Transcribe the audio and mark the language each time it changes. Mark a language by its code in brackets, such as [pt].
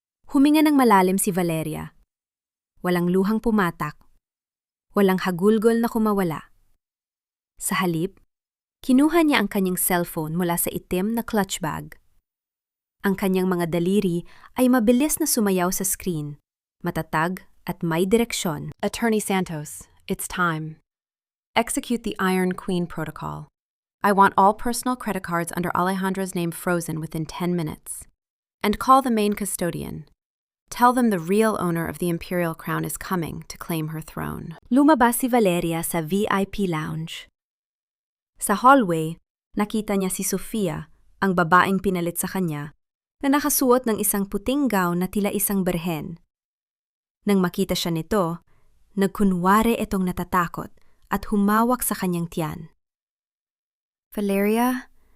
[tl] Huminga ng malalim si Valeria. Walang luhang pumatak, walang hagulgol na kumawala. Sa halip, kinuha niya ang kanyang cellphone mula sa itim na clutch bag. Ang kanyang mga daliri ay mabilis na sumayaw sa screen, matatag at may direksyon. [en] Attorney Santos, it's time. Execute the Iron Queen protocol. I want all personal credit cards under Alejandro's name frozen within 10 minutes. And call the main custodian. Tell them the real owner of the Imperial Crown is coming to claim her throne. [tl] Lumabas si Valeria sa VIP lounge. Sa hallway, nakita niya si Sofia, ang babaeng pinalit sa kanya, na nakasuot ng isang puting gown na tila isang berhen. Nang makita siya nito, nagkunwari itong natatakot at humawak sa kanyang tiyan. Valeria,